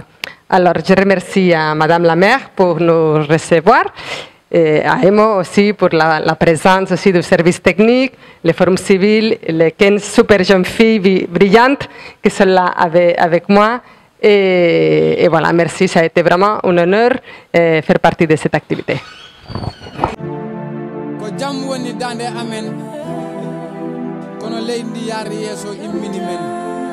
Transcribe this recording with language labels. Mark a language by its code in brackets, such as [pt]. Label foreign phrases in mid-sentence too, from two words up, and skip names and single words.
[fr] Alors, je remercie à Madame la maire pour nous recevoir. Et à Emo aussi pour la présence aussi du service technique, le forum civil, les 15 super jeunes filles brillantes qui sont là avec moi. Et voilà, merci, ça a été vraiment un honneur de faire partie de cette activité. [ff] Ko jam woni dande amen kono leydi yaari yeso immini men